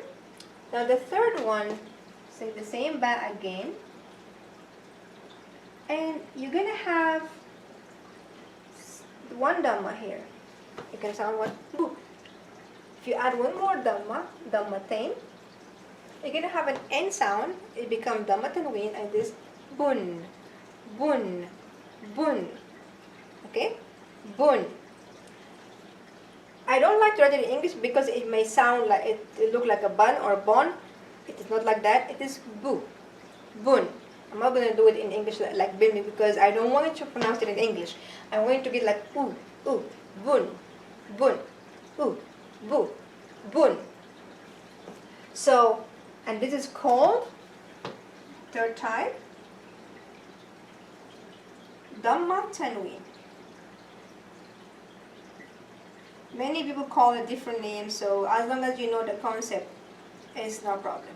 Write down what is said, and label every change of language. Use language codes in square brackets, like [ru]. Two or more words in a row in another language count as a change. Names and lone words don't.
[en] Now the third one, say the same ba again, and you're gonna have one dhamma here. It can sound what? Bu. If you add one more dhamma, dammatan, you're gonna have an N sound. It becomes dammatan, and this bun, bun, bun. Okay, bun. I don't like to write it in English because it may sound like it look like a bun or bon. It is not like that. It is bu, bun. I'm not going to do it in English like Bimbi because I don't want to pronounce it in English. I want it to be like bun, bun, bu, bun. So, and this is called, third type, dammatan. Many people call it different names, so as long as you know the concept, it's no problem.